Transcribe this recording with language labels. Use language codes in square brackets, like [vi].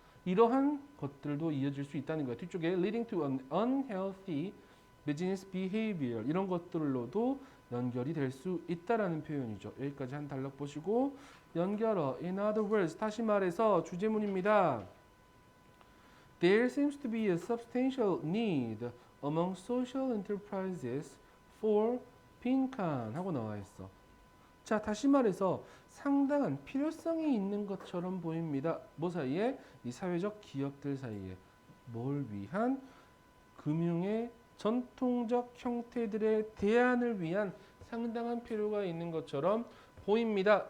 [ko] 이러한 것들도 이어질 수 있다는 거야. 뒤쪽에 [en] leading to an unhealthy business behavior [ko] 이런 것들로도 연결이 될 수 있다라는 표현이죠. 여기까지 한 단락 보시고 연결어 [en] in other words [ko] 다시 말해서 주제문입니다. [en] There seems to be a substantial need among social enterprises for [ko] 빈칸 하고 나와 있어. 자, 다시 말해서 상당한 필요성이 있는 것처럼 보입니다. 뭐 사이에? 이 사회적 기업들 사이에. 뭘 위한? 금융의 전통적 형태들의 대안을 위한 상당한 필요가 있는 것처럼 보입니다.